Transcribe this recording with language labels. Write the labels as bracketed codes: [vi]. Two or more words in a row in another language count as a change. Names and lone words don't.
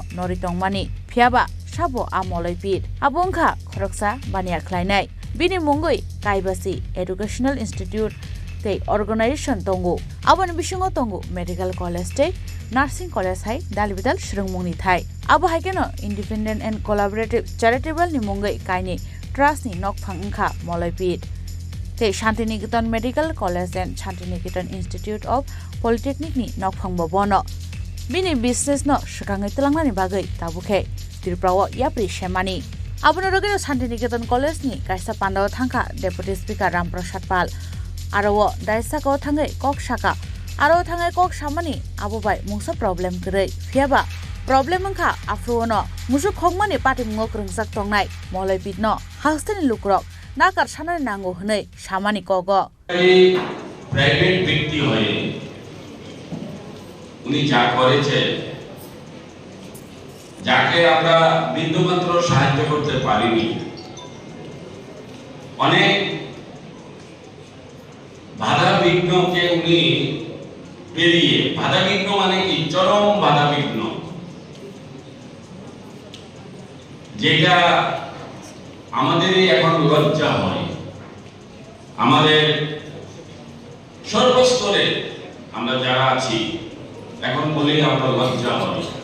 [trp] nori tongmani phiaba sabo a molaipit abongkha khoroksa bania khlainai bini mungoi kaibasi [en] educational institute [trp] tei organization tongo aboni bisingo tongo [en] medical college [trp] tei [en] nursing college [trp] hai dalbidal srungmungni thai abo haikeno [en] independent and collaborative charitable [trp] ni mungoi kaini trust ni nokphang ungkha molaipit tei shantiniketan medical college and shantiniketan institute of polytechnic ni nokphang bono bini business no shukangai telangnani bagai tabukhe tirprawo yapri shemani aboni rogino shantiniketan college ni kaisa pandaw thangka [en] deputy speaker [trp] ramprasad pal aro daisa ko thangai kok shaka aro thangai kok samani abobai mungsa problem krei phiaba problem angkha afrono musu khongmani pati mungok rungsak tongnai molaipit no hasteni lukrok nakar sanani nango hnei samani kogo [bn] এই প্রাইভেট ব্যক্তি হয়ে উনি যা করেছে যাকে আমরা বিন্দুমাত্র সাহায্য করতে পারিনি অনেক বাধা বিঘ্নকে উনি পেরিয়ে বাধা বিঘ্ন মানে কি চরম বাধা বিঘ্ন যেটা আমাদেরই এখন লজ্জা হয় আমাদের সর্বস্তরে আমরা যারা আছি এখন বলেই আমরা লজ্জা হয়